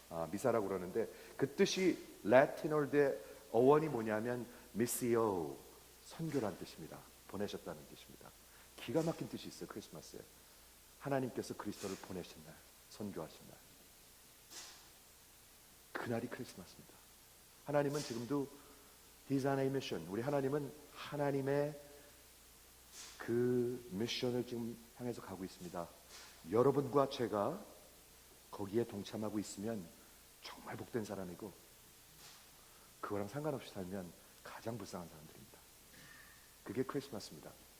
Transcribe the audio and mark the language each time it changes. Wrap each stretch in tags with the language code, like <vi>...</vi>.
<ko>미사라고 그러는데 그 뜻이 라틴어의 어원이 뭐냐면 미시오, 선교란 뜻입니다. 보내셨다는 뜻입니다. 기가 막힌 뜻이 있어요. 크리스마스에 하나님께서 그리스도를 보내신 날, 선교하신 날, 그날이 크리스마스입니다. 하나님은 지금도</ko> <en>He's on a mission.</en> <ko>우리 하나님은 하나님의 그 미션을 지금 향해서 가고 있습니다. 여러분과 제가 거기에 동참하고 있으면 정말 복된 사람이고 그거랑 상관없이 살면 가장 불쌍한 사람들입니다. 그게 크리스마스입니다.</ko>